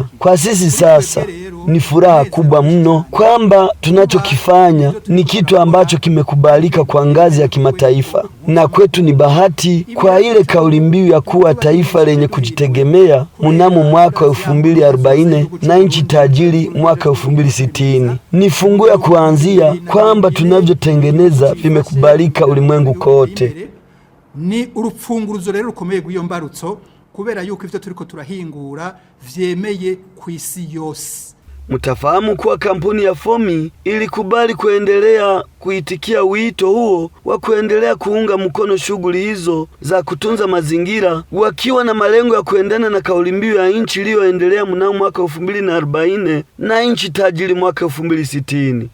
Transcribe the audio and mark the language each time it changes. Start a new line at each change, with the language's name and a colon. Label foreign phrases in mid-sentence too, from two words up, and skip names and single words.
Swahili: Kwa sisi sasa ni furaha kubwa mno kwamba tunachokifanya ni kitu ambacho kimekubalika kwa ngazi ya kimataifa, na kwetu ni bahati kwa ile kauli mbiu ya kuwa taifa lenye kujitegemea mnamo mwaka 2040 na nchi tajiri mwaka 2060. Ni funguo ya kuanzia kwamba tunavyotengeneza vimekubalika ulimwengu kote.
Rundi: Ni urupfunguruzo rero rukomeye rw'iyo mbarutso kubera yuko ivyo turiko turahingura vyemeye ku isi yose.
Swahili: Mtafahamu kuwa kampuni ya FOMI ilikubali kuendelea kuitikia wito huo wa kuendelea kuunga mkono shughuli hizo za kutunza mazingira, wakiwa na malengo ya kuendana na kauli mbiu ya nchi iliyoendelea mnamo mwaka 2040 na nchi tajiri mwaka 2060.